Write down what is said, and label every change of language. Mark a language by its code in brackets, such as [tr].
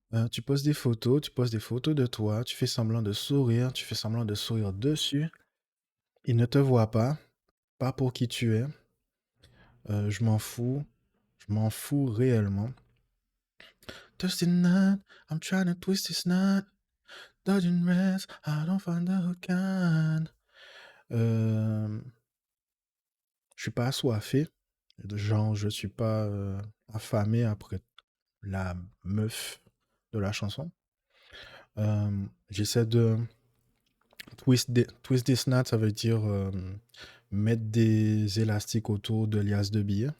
[fr] Tu poses des photos de toi, tu fais semblant de sourire, tu fais semblant de sourire dessus. Il ne te voit pas pour qui tu es. Je m'en fous. Je m'en fous réellement. [en] Thirsty night, I'm trying to twist this knot. Dodging rest, I don't find the hook on. [fr] Euh, je suis pas assoiffé. Genre, je suis pas affamé après la meuf de la chanson. J'essaie de twist this knot, ça veut dire mettre des élastiques autour de liasses de billets.